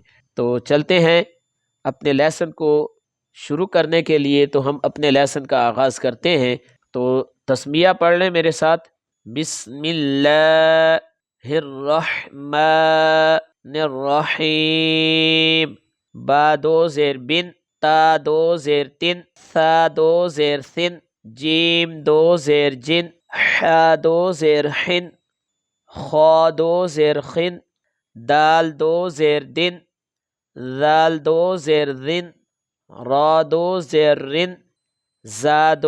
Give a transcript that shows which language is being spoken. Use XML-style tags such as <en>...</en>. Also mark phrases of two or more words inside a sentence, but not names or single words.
<ur>تو چلتے ہیں اپنے لیسن کو شروع کرنے کے لیے۔ تو ہم اپنے لیسن کا آغاز کرتے ہیں، تو تسمیہ پڑھ لیں میرے ساتھ۔</ur> <ar>بسم اللہ الرحمن الرحیم۔</ar> <ur>با دو زیر بن، تا دو زیر تن، ثا دو زیر ثن، جیم دو زیر جن، حا دو زیر حن، خا دو زیر خن، دال دو زیر دن، ذال دو زیر ذن، را دو زیر رن، زا دو</ur>